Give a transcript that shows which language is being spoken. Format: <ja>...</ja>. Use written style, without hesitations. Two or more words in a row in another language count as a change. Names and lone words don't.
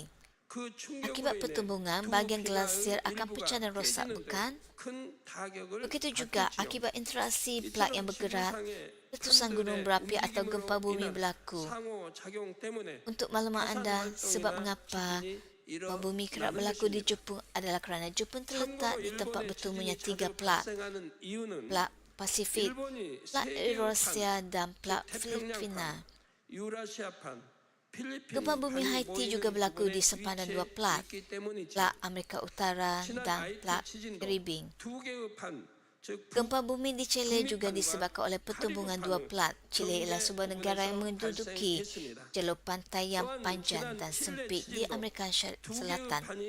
<ms>Akibat pertumbungan, bahagian glasier akan pecah dan rosak, bukan? Begitu juga, akibat interaksi plat yang bergerak, letusan gunung berapi atau gempa bumi berlaku. Untuk maklumat anda, sebab mengapa gempa bumi kerap berlaku di Jepun adalah kerana Jepun terletak di tempat bertemunya 3 plat. Plat Pasifik, plat Eurasia dan plat Filipina. Gempa bumi Haiti juga berlaku di sempadan 2 plat, plat Amerika Utara dan plat Karibik. Gempa bumi di Chile juga disebabkan oleh pertumbungan 2 plat. Chile ialah sebuah negara yang menduduki jalur pantai yang panjang dan sempit di Amerika Selatan.</ms>